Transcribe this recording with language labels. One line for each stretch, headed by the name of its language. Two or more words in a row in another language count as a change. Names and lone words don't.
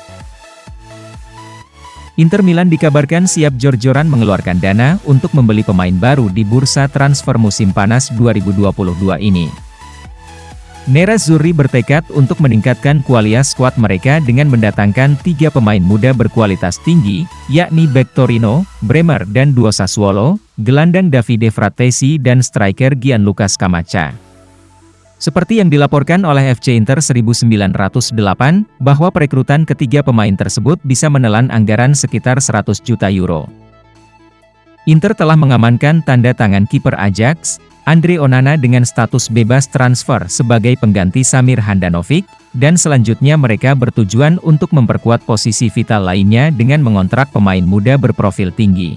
Indonesian: Inter Milan dikabarkan siap jor-joran mengeluarkan dana untuk membeli pemain baru di bursa transfer musim panas 2022 ini. Nerazzurri bertekad untuk meningkatkan kualitas skuad mereka dengan mendatangkan 3 pemain muda berkualitas tinggi, yakni bek Torino, Bremer dan duo Sassuolo, gelandang Davide Frattesi dan striker Gianluca Scamacca. Seperti yang dilaporkan oleh FC Inter 1908, bahwa perekrutan ketiga pemain tersebut bisa menelan anggaran sekitar 100 juta euro. Inter telah mengamankan tanda tangan kiper Ajax, Andre Onana dengan status bebas transfer sebagai pengganti Samir Handanovic, dan selanjutnya mereka bertujuan untuk memperkuat posisi vital lainnya dengan mengontrak pemain muda berprofil tinggi.